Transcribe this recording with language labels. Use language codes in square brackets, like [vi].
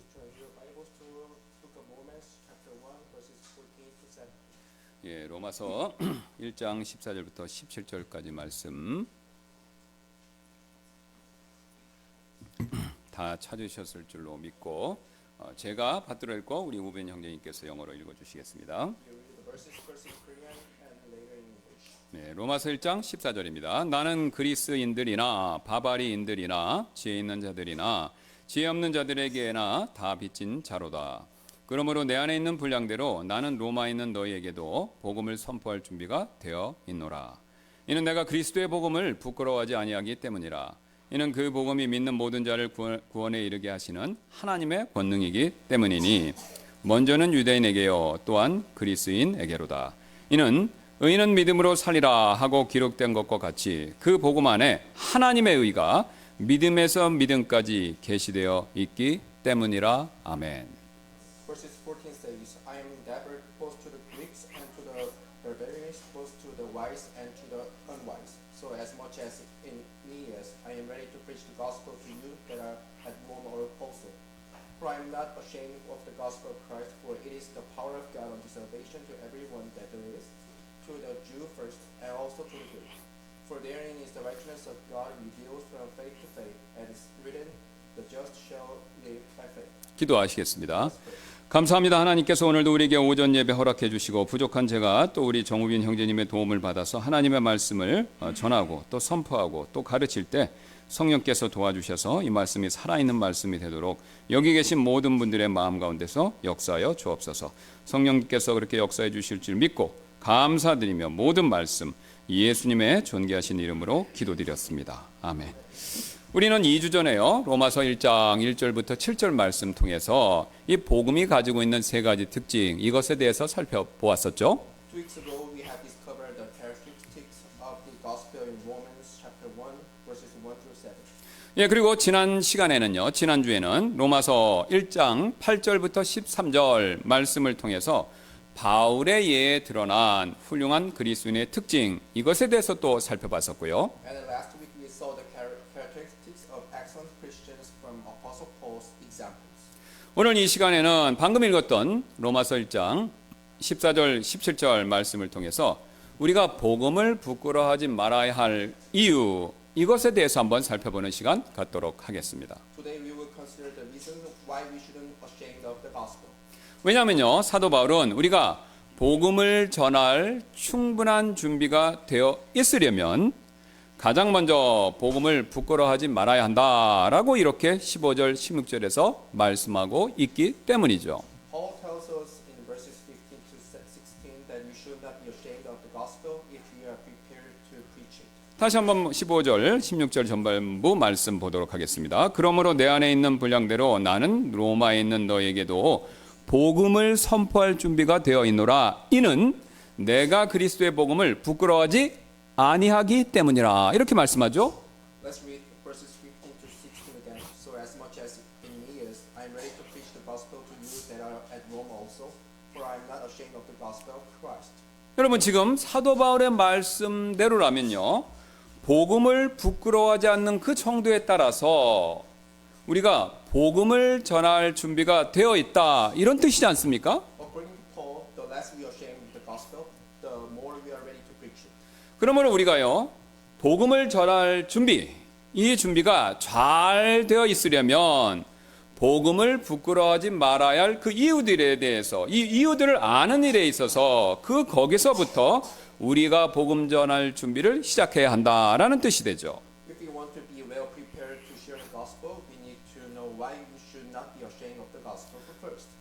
[en] Turn your Bibles to Book of Romans, chapter 1, verses 14 to 7. [ko] 예, 로마서 1장 14절부터 17절까지 말씀 다 찾으셨을 줄로 믿고 제가 받들어 읽고 우리 우벤 형제님께서 영어로 읽어 주시겠습니다. [en] You read the verses first in Korean and later in English. [ko] 네, 로마서 1장 14절입니다. 나는 그리스인들이나 바바리인들이나 지혜 있는 자들이나 지혜 없는 자들에게나 다 빚진 자로다. 그러므로 내 안에 있는 분량대로 나는 로마에 있는 너희에게도 복음을 선포할 준비가 되어 있노라. 이는 내가 그리스도의 복음을 부끄러워하지 아니하기 때문이라. 이는 그 복음이 믿는 모든 자를 구원에 이르게 하시는 하나님의 권능이기 때문이니 먼저는 유대인에게요 또한 그리스인에게로다. 이는 의인은 믿음으로 살리라 하고 기록된 것과 같이 그 복음 안에 하나님의 의가 믿음에서 믿음까지 계시되어 있기 때문이라. 아멘. [en] Verses 14 says, I am endeavored both to the Greeks and to the barbarians, both to the wise and to the unwise. So as much as in me is, I am ready to preach the gospel to you that are at Rome or also. For I am not ashamed of the gospel of Christ, for it is the power of God unto salvation to everyone that there is, to the Jew first, and also to the Greek. For therein is the righteousness of God revealed from faith to faith, and it is written, the just shall live by faith. [ko] 기도하시겠습니다. 감사합니다. 하나님께서 오늘도 우리에게 오전 예배 허락해 주시고 부족한 제가 또 우리 정우빈 형제님의 도움을 받아서 하나님의 말씀을 전하고 또 선포하고 또 가르칠 때 성령께서 도와주셔서 이 말씀이 살아있는 말씀이 되도록 여기 계신 모든 분들의 마음 가운데서 역사하여 주옵소서. 성령께서 그렇게 역사해 주실 줄 믿고 감사드리며 모든 말씀 예수님의 존귀하신 이름으로 기도드렸습니다. 아멘. 우리는 2주 전에요. 로마서 1장 1절부터 7절 말씀 통해서 이 복음이 가지고 있는 세 가지 특징 이것에 대해서 살펴보았었죠. [en] 2 weeks ago, we have discovered the characteristics of the gospel in Romans chapter 1, verses 1 through 7. [ko] 예, 그리고 지난주에는 로마서 1장 8절부터 13절 말씀을 통해서 바울의 예에 드러난 훌륭한 그리스도인의 특징 이것에 대해서 또 살펴봤었고요. [en] And then last week, we saw the characteristics of excellent Christians from Apostle Paul's examples. [ko] 오늘 이 시간에는 방금 읽었던 로마서 1장 14절 17절 말씀을 통해서 우리가 복음을 부끄러워하지 말아야 할 이유 이것에 대해서 한번 살펴보는 시간 갖도록 하겠습니다. [en] Today, we will consider the reasons why we shouldn't ashamed of the gospel. [ko] 왜냐하면요 사도 바울은 우리가 복음을 전할 충분한 준비가 되어 있으려면 가장 먼저 복음을 부끄러워하지 말아야 한다라고 이렇게 15절 16절에서 말씀하고 있기 때문이죠. [en] Paul tells us in verses 15 to 16 that we should not be ashamed of the gospel if we are prepared to preach it. [ko] 다시 한번 15절 16절 전반부 말씀 보도록 하겠습니다. 그러므로 내 안에 있는 분량대로 나는 로마에 있는 너에게도 복음을 선포할 준비가 되어 있노라. 이는 내가 그리스도의 복음을 부끄러워하지 아니하기 때문이라. 이렇게 말씀하죠. [en] Let's read verses 15 to 16 again. So as much as in me is, I am ready to preach the gospel to you that are at Rome also, for I am not ashamed of the gospel of Christ. [ko] 여러분 지금 사도 바울의 말씀대로라면요. 복음을 부끄러워하지 않는 그 정도에 따라서 우리가 복음을 전할 준비가 되어 있다. 이런 뜻이지 않습니까? [en] According to Paul, the less we are ashamed of the gospel, the more we are ready to preach it. [ko] 그러므로 우리가요. 복음을 전할 준비, 이 준비가 잘 되어 있으려면 복음을 부끄러워하지 말아야 할 그 이유들에 대해서 이 이유들을 아는 일에 있어서 거기서부터 우리가 복음 전할 준비를 시작해야 한다라는 뜻이 되죠. [en] If we want to be well prepared to share the gospel, we need to know why we should not be ashamed of the gospel first.